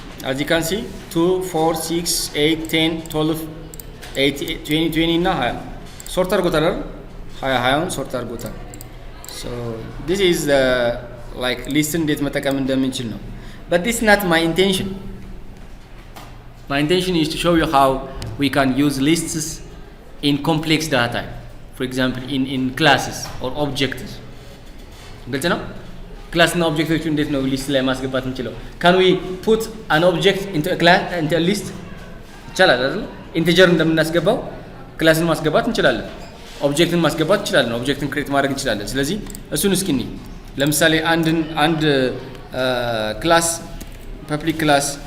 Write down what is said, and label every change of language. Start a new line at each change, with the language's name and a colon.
English: As you can see 2 4 6 8 10 12 8 20 20
Amharic: እና 20 ሶርት አድርጎታል አይደል 20 ሶርት አድርጎታል።
English: So this is the like list
Amharic: እንዴት መጠቀም እንደምንችል ነው.
English: But this is not my intention. My intention is to show you how we can use lists in complex data type. For example in classes or objects.
Amharic: ግልጽ ነው? ክላስ እና ኦብጀክቶቹ እንዴት ነው ሊስት ላይ ማስገባት እንችላለን?
English: Can we put an object into a class into a list?
Amharic: ይቻላል አይደል? ኢንቲጀር እንደምናስገባው ክላስን ማስገባት እንችላለን። ኦብጀክትን ማስገባት እንችላለን። ኦብጀክትን ክሬት ማድረግ እንችላለን። ስለዚህ እሱን እስኪ እንይ። ለምሳሌ አንድ ክላስ ፐብሊክ ክላስ